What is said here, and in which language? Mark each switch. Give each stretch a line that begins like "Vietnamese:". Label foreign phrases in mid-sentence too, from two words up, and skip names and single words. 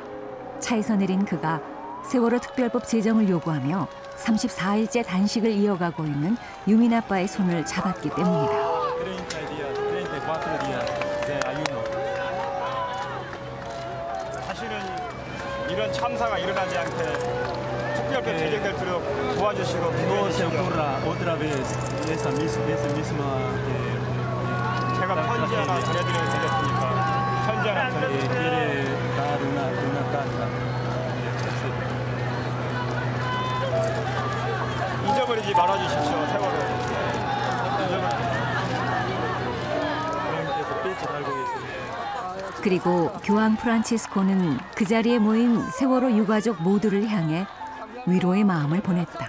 Korean: 차에서 내린 그가 세월호 특별법 제정을 요구하며 34일째 단식을 이어가고 있는 유민 아빠의 손을 잡았기 때문이다. 다시는 이런 참사가 일어나지 않게 특별법 제정될 도와주시고
Spanish: otra vez esa misma
Korean: 제가 편지 하나 전해드리고 드렸으니까 편지 하나 전해드리고
Spanish: quiere dar una carta.
Korean: 잊어버리지 말아주십시오. 세월호 그리고 교황 프란치스코는 그 자리에 모인 세월호 유가족 모두를 향해 위로의 마음을 보냈다.